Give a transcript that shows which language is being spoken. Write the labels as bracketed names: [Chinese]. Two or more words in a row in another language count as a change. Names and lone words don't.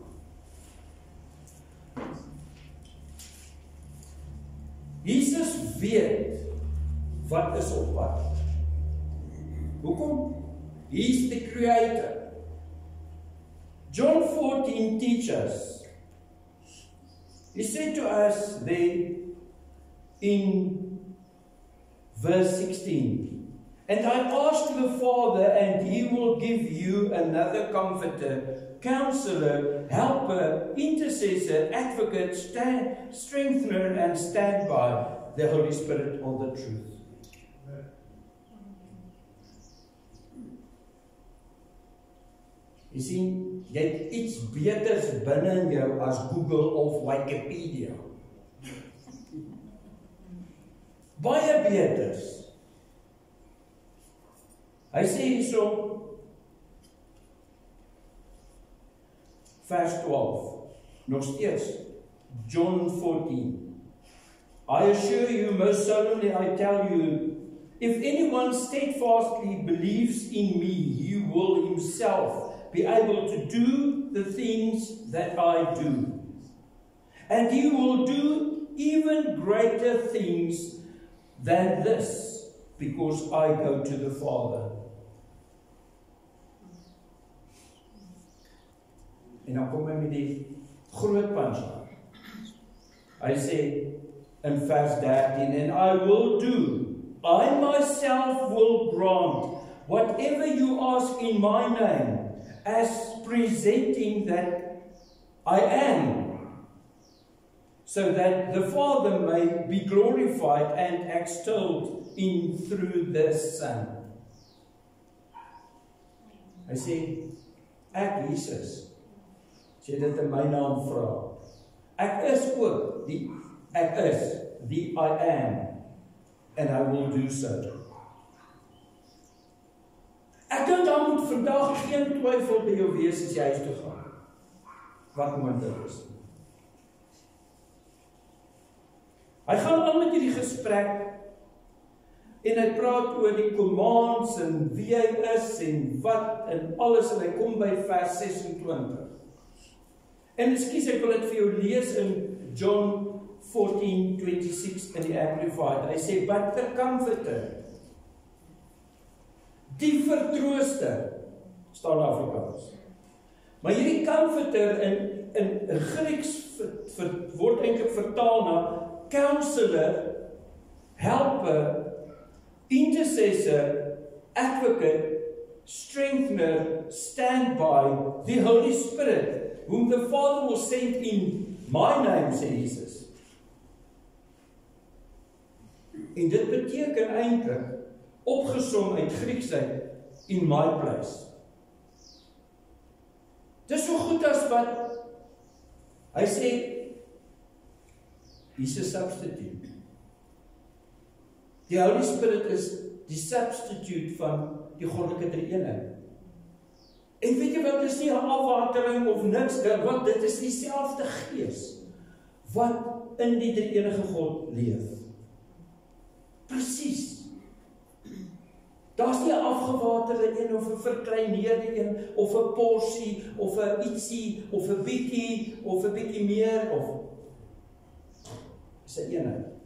[Afrikaans] Jesus weet wat is op pad. Hoekom? [English] He is the creator. John 14 teaches. He said to us there in verse 16, and I asked the Father, and he will give you another comforter, counselor, helper, intercessor, advocate, strengthener, and standby, the Holy Spirit of the truth. [Afrikaans] Jy sien, jy het iets beters binne in jou as Google of Wikipedia. Baie beters. Hy sê hierso, vers 12, nog steeds, John 14. [English] I assure you, most solemnly I tell you, if anyone steadfastly believes in me, he will himself be able to do the things that I do. And he will do even greater things than this, because I go to the Father. [Afrikaans] En dan kom hy met die groot punchline. Hy sê in vers 13, [English] and I will do, I myself will grant whatever you ask in my name, as presenting that I am, so that the Father may be glorified and extolled in through the Son. [Afrikaans] Hy sê, ek Jesus, as jy dit in my naam vra, ek is ook die [English] I am, and I will do so. [Afrikaans] Ek dink daar moet vandag geen twyfel by jou wees as jy huis toe gaan. Wat moontlik is. Hy gaan aan met hierdie gesprek en hy praat oor die commands en wie hy is en wat en alles en hy kom by vers 26. En ekskuus, ek wil dit vir jou lees in John 14:26 in die Amplified. Hy sê, [English] but the Comforter, [Afrikaans] die vertrooster, staan in Afrikaans. Maar hierdie Comforter in Grieks word eintlik vertaal na [English] counselor, helper, intercessor, advocate, strengthener, standby, the Holy Spirit, whom the Father will send in my name, [Afrikaans] sê Jesus. En dit beteken eintlik, opgesom uit Grieks uit, [English] in my place. [Afrikaans] Dis so goed as wat, hy sê, [English] he's a substitute. [Afrikaans] Die Holy Spirit is die substitute van die goddelike drie-eenheid. En weet jy wat, is nie 'n afwatering of niks, want dit is dieselfde Gees wat in die drie-enige God leef. Presies. Daar's nie 'n afgewaterde een of 'n verkleineerde een of 'n porsie of 'n ietsie of 'n bietjie meer of is 'n eenheid.